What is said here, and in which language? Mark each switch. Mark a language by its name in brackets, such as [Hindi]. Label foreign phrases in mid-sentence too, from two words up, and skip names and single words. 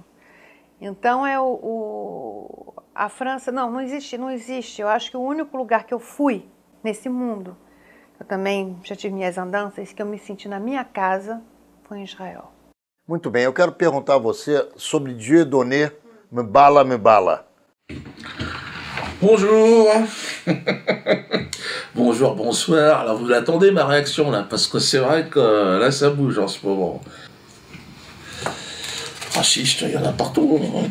[Portuguese] Então, a França, não existe. Eu acho que o único lugar que eu fui nesse mundo, eu também já tive minhas andanças, que eu me senti na minha casa, foi em Israel. Muito bem, eu quero perguntar a você sobre Dieudonné Mbala. [French] Bonjour. Bonjour, bonsoir. Alors vous attendez ma réaction là, parce que c'est vrai que là ça bouge en ce moment. Raciste, il y en a partout, hein.